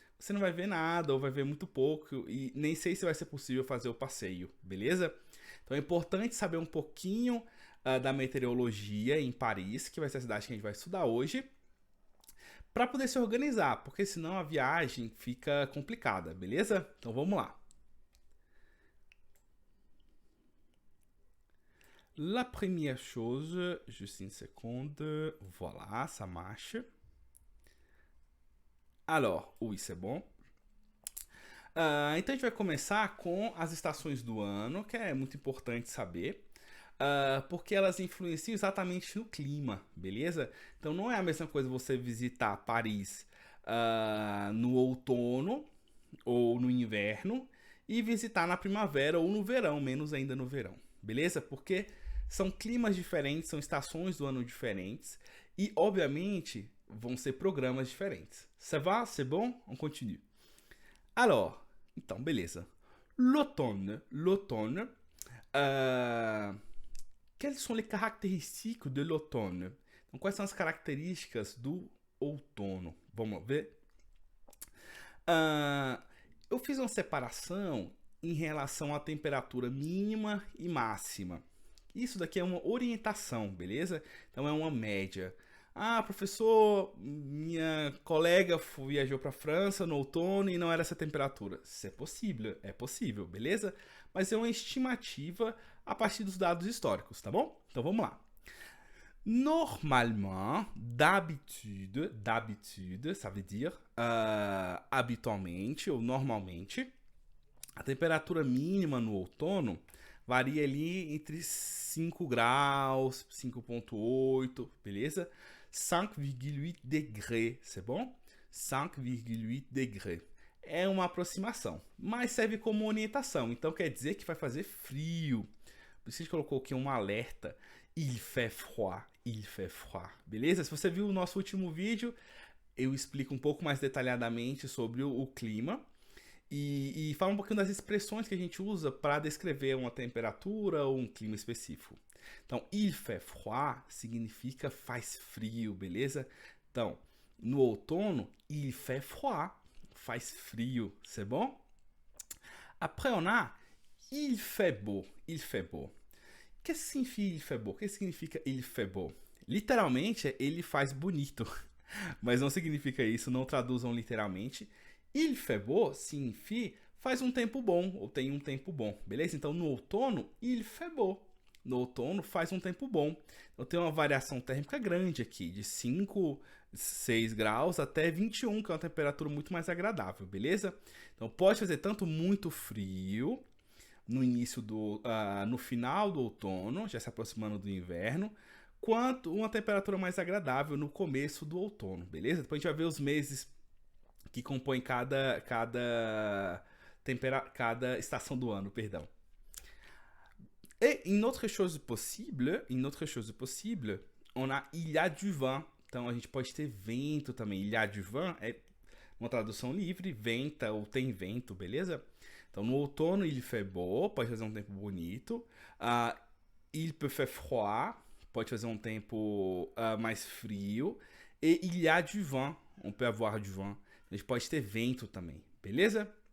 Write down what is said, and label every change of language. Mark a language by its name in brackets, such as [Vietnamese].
[Portuguese] Você não vai ver nada ou vai ver muito pouco e nem sei se vai ser possível fazer o passeio, beleza? Então é importante saber um pouquinho da meteorologia em Paris, que vai ser a cidade que a gente vai estudar hoje, para poder se organizar, porque senão a viagem fica complicada, beleza? Então vamos lá. [French] La première chose, juste une seconde, voilà, ça marche. Alors, oui, c'est bon. [Portuguese] Então a gente vai começar com as estações do ano, que é muito importante saber. Porque elas influenciam exatamente no clima, beleza? Então não é a mesma coisa você visitar Paris no outono ou no inverno e visitar na primavera ou no verão, menos ainda no verão, beleza? Porque são climas diferentes, são estações do ano diferentes e, obviamente, vão ser programas diferentes. [French] Ça va? C'est bon? On continue. Alors, [Portuguese] então, beleza. [French] L'automne. Quelles sont les caractéristiques de l'automne? [Portuguese] Então, quais são as características do outono? Vamos ver? Eu fiz uma separação em relação à temperatura mínima e máxima. Isso daqui é uma orientação, beleza? Então é uma média. Professor, minha colega viajou para a França no outono e não era essa temperatura. Isso é possível, beleza? Mas é uma estimativa a partir dos dados históricos, tá bom? Então vamos lá. [French] Normalement, d'habitude, ça veut dire [Portuguese] habitualmente ou normalmente, a temperatura mínima no outono varia ali entre 5 graus, 5,8, beleza? [French] 5,8 degrés, c'est bon? 5,8 degrés. [Portuguese] É uma aproximação, mas serve como orientação. Então quer dizer que vai fazer frio. Por isso a gente colocou aqui um alerta. [French] Il fait froid, il fait froid. [Portuguese] Beleza? Se você viu o nosso último vídeo, eu explico um pouco mais detalhadamente sobre o clima. E fala um pouquinho das expressões que a gente usa para descrever uma temperatura ou um clima específico. Então, [French] il fait froid [Portuguese] significa faz frio, beleza? Então, no outono, [French] il fait froid, [Portuguese] faz frio, [French] c'est bon? Après, on a il fait beau, il fait beau. [Portuguese] Que significa [French] il fait beau? [Portuguese] O que significa il fait beau? Literalmente, ele faz bonito, mas não significa isso, não traduzam literalmente. [French] Il fait beau [Portuguese] significa faz um tempo bom, ou tem um tempo bom, beleza? Então, no outono, [French] il fait beau. [Portuguese] No outono, faz um tempo bom. Então, tem uma variação térmica grande aqui, de 5, 6 graus até 21, que é uma temperatura muito mais agradável, beleza? Então, pode fazer tanto muito frio, no final do outono, já se aproximando do inverno, quanto uma temperatura mais agradável no começo do outono, beleza? Depois a gente vai ver os meses que compõem cada estação do ano, perdão. [French] Et une autre chose possible, on a il y a du vent. [Portuguese] Então a gente pode ter vento também. [French] Il y a du vent [Portuguese] é uma tradução livre, venta ou tem vento, beleza? Então no outono [French] il fait beau, [Portuguese] pode fazer um tempo bonito. [French] Il peut faire froid, [Portuguese] pode fazer um tempo mais frio. [French] E il y a du vent, on peut avoir du vent. [Portuguese] A gente pode ter vento também, beleza?